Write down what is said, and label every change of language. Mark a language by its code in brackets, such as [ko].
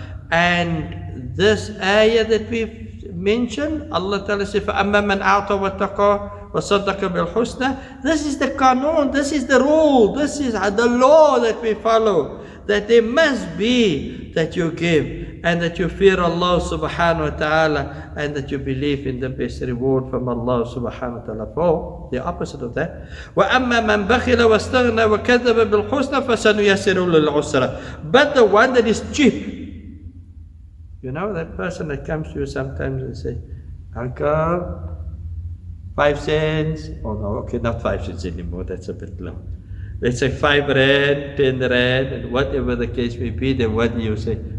[en] And this ayah that we've mentioned, Allah ta'ala says, [ar] فَأَمَّا مَنْ أَعْطَى وَاتَّقَى وَصَدَّقَ بِالْحُسْنَى. [en] This is the qanoon, this is the rule, this is the law that we follow. That there must be that you give, and that you fear Allah subhanahu wa ta'ala, and that you believe in the best reward from Allah subhanahu wa ta'ala. For the opposite of that, [ar] وَأَمَّا مَنْ بَخِلَ وَاسْتَغْنَى وَكَذَّبَ بِالْحُسْنَى فَسَنُيَسِّرُ لِلْعُسْرَى. [en] But the one that is cheap, you know, that person that comes to you sometimes and say, Uncle, 5 cents, oh no, okay, not 5 cents anymore, that's a bit low. Let's say 5 rand, 10 rand, and whatever the case may be, then what do you say?